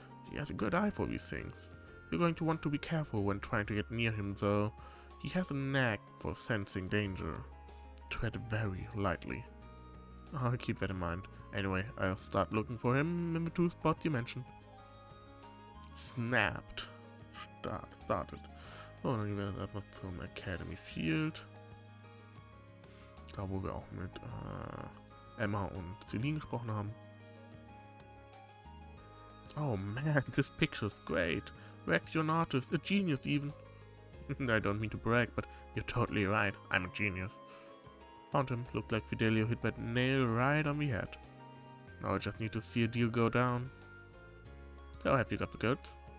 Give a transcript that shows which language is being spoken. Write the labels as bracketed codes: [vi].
[en] He has a good eye for these things. You're going to want to be careful when trying to get near him, though. He has a knack for sensing danger. Tread very lightly. I'll keep that in mind. Anyway, I'll start looking for him in the 2 spots you mentioned. Snapped. Started. [de] Oh, dann gehen wir erstmal zum Academy Field. Da, wo wir auch mit Emma und Celine gesprochen haben. [en] Oh man, this picture's great. Rex, you're an artist, a genius even. I don't mean to brag, but you're totally right. I'm a genius. Found him. Looked like Fidelio hit that nail right on the head. Now I just need to see a deal go down. So, have you got the goods?